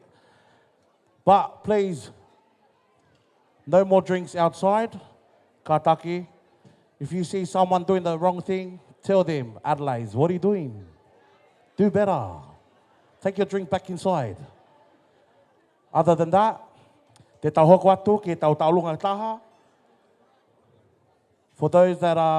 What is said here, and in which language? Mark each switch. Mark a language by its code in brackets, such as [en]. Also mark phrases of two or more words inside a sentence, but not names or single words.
[en] But please, no more drinks outside. Kataki, if you see someone doing the wrong thing, tell them, Adelaide, what are you doing? Do better. Take your drink back inside. Other than that, [to] te tau hoko atu, ke tau taulunga taha. [en] For those that